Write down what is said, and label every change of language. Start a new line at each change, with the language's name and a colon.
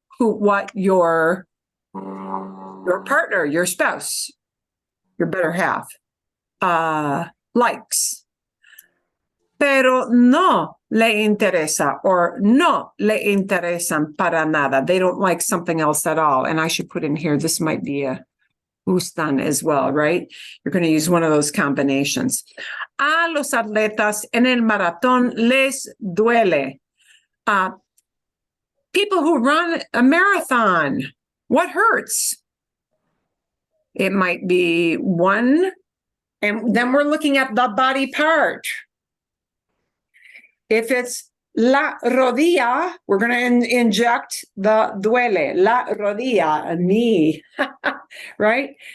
English: What your partner, your spouse, your better half, likes.
Spanish: Pero no le interesa, or no le interesan para nada.
English: They don't like something else at all. And I should put in here, this might be a gustan as well, right? You're going to use one of those combinations.
Spanish: A los atletas en el maratón les duele.
English: People who run a marathon, what hurts? It might be one, and then we're looking at the body part. If it's la rodilla, we're going to inject the duele, la rodilla, a knee, right?